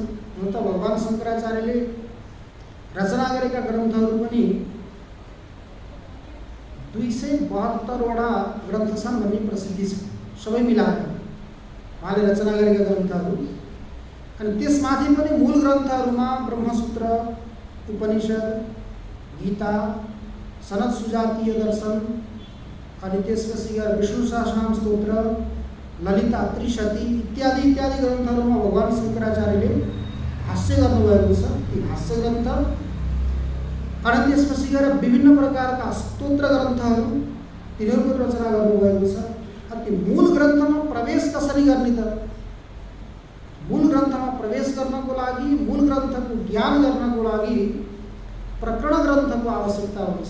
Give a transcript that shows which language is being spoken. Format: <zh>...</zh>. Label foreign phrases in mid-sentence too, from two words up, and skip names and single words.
<ne>हुन त भगवान शङ्कराचार्यले रचना गरेका ग्रन्थहरू पनि 272वटा ग्रन्थ छन् भन्ने प्रसिद्धि छ, सबै मिलाएर उहाँले रचना गरेका ग्रन्थहरू। अनि त्यसमाथि पनि मूल ग्रन्थहरूमा ब्रह्मसूत्र, उपनिषद, गीता, सनद सुजातीय दर्शन, अनि त्यसपछि गएर विष्णु सहस्रनाम स्तोत्र, ललिता त्रिशती इत्यादि इत्यादि ग्रन्थहरूमा भगवान शङ्कराचार्यले भाष्य गर्नुभएको छ। ती भाष्य ग्रन्थ अनि त्यसपछि गएर विभिन्न प्रकारका स्तोत्र ग्रन्थहरू, तिनीहरूको रचना गर्नुभएको छ। ती मूल ग्रन्थमा प्रवेश कसरी गर्ने त? मूल ग्रन्थमा प्रवेश गर्नको लागि, मूल ग्रन्थको ज्ञान गर्नको लागि प्रकरण ग्रन्थको आवश्यकता हुन्छ।</ne>